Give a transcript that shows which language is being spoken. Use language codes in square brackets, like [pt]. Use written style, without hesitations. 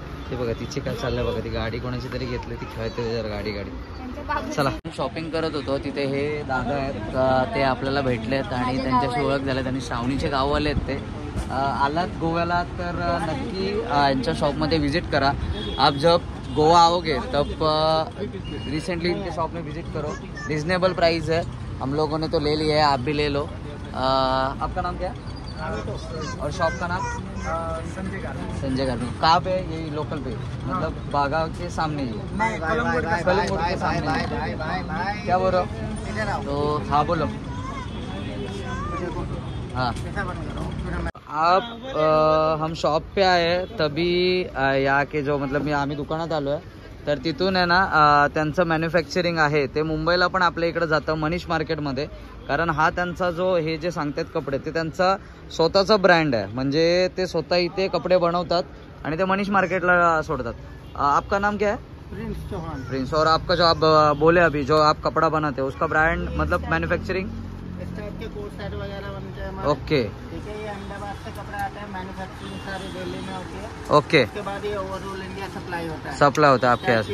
[mr] ते बघा तिचे काय चाललंय बघा, ती गाडी कोणाची तरी घेतली, ती खेळते जरा गाडी. चला शॉपिंग करत होतो तिथे हे दादा आहेत, ते आपल्याला भेटलेत आणि त्यांच्याशी ओळख झाल्यात आणि श्रावणीचे गाववाले आहेत ते. आलात गोव्याला तर नक्की यांच्या शॉपमध्ये विजिट करा. [hi] आप जब गोवा आओगे तब रिसेंटली इनके शॉप में विजिट करो, रिजनेबल प्राइस है, हम लोगों ने तो ले लिया है, आप भी ले लो. आपका नाम क्या है और शॉप का नाम? संजय गार्मेंट. कहाँ पे? यही लोकल पे, मतलब बागा के सामने ही है, कलमपुर के सामने. क्या बोल रहे हो? तो हाँ बोलो. हाँ आप हम शॉप पे आए तभी यहाँ के जो मतलब [mr] आम्ही दुकानात आलो आहे तर तिथून आहे ना त्यांचं मॅन्युफॅक्चरिंग आहे ते मुंबईला पण आपल्या इकडे जातं मनीष मार्केटमध्ये. कारण हा त्यांचा जो हे जे सांगतात कपडे ते त्यांचा स्वतःचा ब्रँड आहे, म्हणजे ते स्वतः इथे कपडे बनवतात आणि ते मनीष मार्केटला सोडतात. [hi] आपका नाम क्या है? प्रिंस चौहान. प्रिंस. और आपका जो आप बोले अभी जो आप कपड़ा बनाते हो उसका ब्रांड मतलब मैन्युफैक्चरिंग? इस टाइप के कोट सेट वगैरह बनते हैं हमारे. [en] okay [hi] ठीक है, ये अहमदाबाद से कपड़ा आता है, मैन्युफैक्चरिंग सारी दिल्ली में होती है. [en] Okay. [hi] उसके बाद ये ओवरऑल इंडिया सप्लाई होता है. सप्लाई होता है आपके यहाँ?